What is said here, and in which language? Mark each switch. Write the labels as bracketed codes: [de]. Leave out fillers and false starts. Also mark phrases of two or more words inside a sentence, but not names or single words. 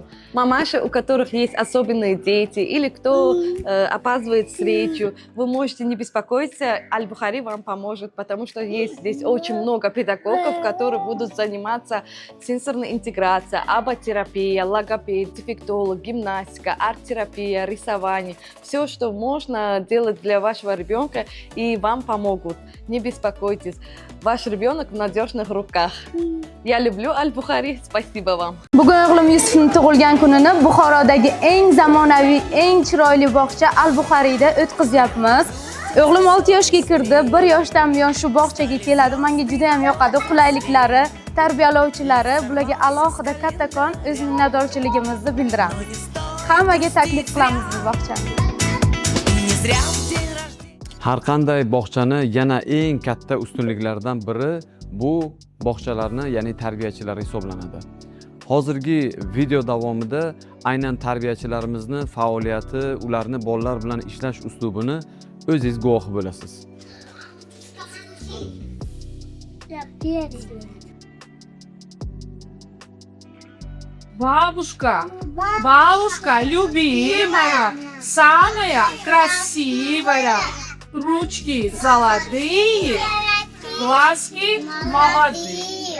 [ru] Мамаши, у которых есть особенные дети или кто опаздывает встречу, вы можете не беспокоиться, Аль-Бухари вам поможет, потому что есть здесь очень много педагогов, которые будут заниматься сенсорной интеграцией, аботерапией, логопед, дефектолог, гимнастика, арт-терапия, рисование. Все, что можно делать для вашего ребенка, и вам помогут. Не беспокойтесь. Ваш ребенок в надежных руках. Я люблю Аль-Бухари. Спасибо вам. [uz] Bugun o'g'lim Yusufning tug'ilgan kunini Buxorodagi eng zamonaviy, eng chiroyli bog'cha Al-Buxoriyda o'tkazyapmiz. O'g'lim 6 yoshga kirdi. 1 yoshdan buyon shu bog'chaga keladi. Menga juda ham yoqadi. Qulayliklari, tarbiyalovchilari, bularga alohida kattakon o'z minnatdorchiligimizni bildiramiz. Hammaga taklif qilamiz bu bog'chani. Har qanday bog'chani yana eng katta ustunliklaridan biri bu bog'chalarni, ya'ni tarbiyachilar hisoblanadi. Hozirgi video davomida aynan tarbiyachilarimizni faoliyati, ularni bolalar bilan ishlash uslubini o'zingiz guvohi bo'lasiz. [ru] Бабушка любимая, самая красивая, ручки золотые, глазки молодые.